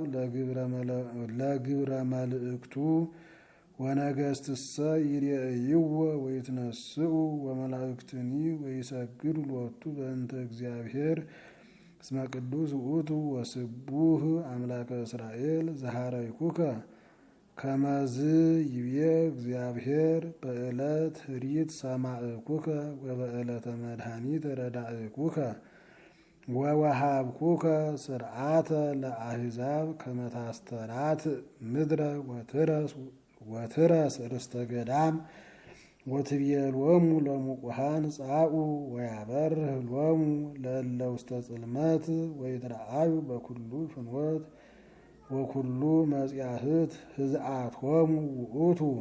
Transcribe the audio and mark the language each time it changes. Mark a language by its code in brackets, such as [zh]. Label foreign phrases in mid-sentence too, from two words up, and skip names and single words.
[gez] ለግብረ መልእክቱ ወነገስትሰ ይሬእይዎ ወይትነስኡ ወመላእክትኒ ወይሰግዱ ሎቱ በእንተ እግዚአብሔር እስመ ቅዱስ ውእቱ ወስቡህ አምላከ እስራኤል ዘሐረይኩከ ከመዝ ይቤ እግዚአብሔር በዕለት ኅሪት ሰማዕኩከ ወበዕለተ መድኃኒት ረዳእኩከ ወወሃብኩከ ስርዓተ ለአሕዛብ ከመ ታስተራት ምድረ ወትረስ ርስተ ገዳም ወትቤሎሙ ለሙቁሃን ጻኡ ወያበርህ ሎሙ ለእለ ውስተ ጽልመት ወይትረአዩ በኩሉ ፍኖት ወኩሉ መጽያህት ህዝአቶሙ ውእቱ